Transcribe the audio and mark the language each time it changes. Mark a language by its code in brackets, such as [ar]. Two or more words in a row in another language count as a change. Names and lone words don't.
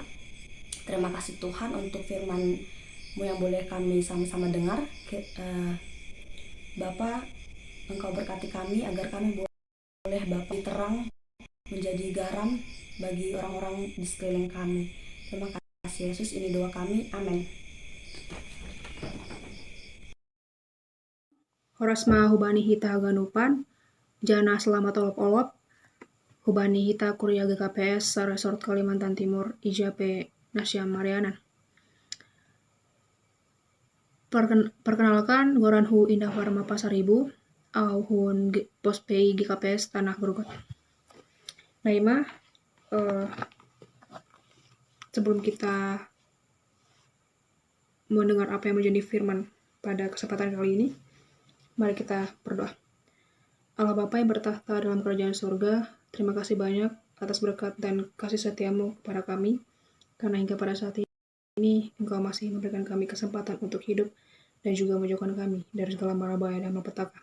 [id] Terima kasih Tuhan untuk firman-Mu yang boleh kami sama-sama dengar. Bapa, Engkau berkati kami agar kami boleh Bapa terang menjadi garam bagi orang-orang di sekeliling kami. Terima kasih Yesus, ini doa kami. Amin. [bts] Horasma hubani hita ganupan, jana selamat olop-olop, hubani hita kuria GKPS Resort Kalimantan Timur, IJP Nasyam Marianan. Perkenalkan, goran hu Indah Warma Pasaribu, au hun pospei GKPS Tanah Gorgot. [id] Naima, sebelum kita mendengar apa yang menjadi firman pada kesempatan kali ini, mari kita berdoa. Allah Bapa yang bertahta dalam kerajaan surga, terima kasih banyak atas berkat dan kasih setia-Mu kepada kami, karena hingga pada saat ini Engkau masih memberikan kami kesempatan untuk hidup dan juga menjauhkan kami dari segala mara bahaya dan malapetaka.